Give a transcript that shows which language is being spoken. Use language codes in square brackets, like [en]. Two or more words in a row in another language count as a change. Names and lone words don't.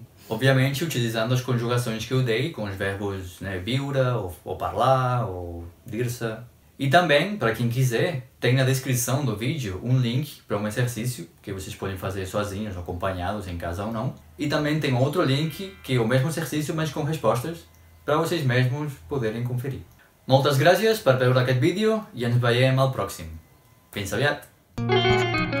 [pt] Obviamente utilizando as conjugações que eu dei com os verbos, né, viure, ou parlar, ou dir-se. E também, para quem quiser, tem na descrição do vídeo um link para um exercício que vocês podem fazer sozinhos, ou acompanhados, em casa ou não. E também tem outro link que é o mesmo exercício, mas com respostas, para vocês mesmos poderem conferir. [ca] Moltes gràcies per veure aquest vídeo i ens veiem al pròxim. Fins aviat!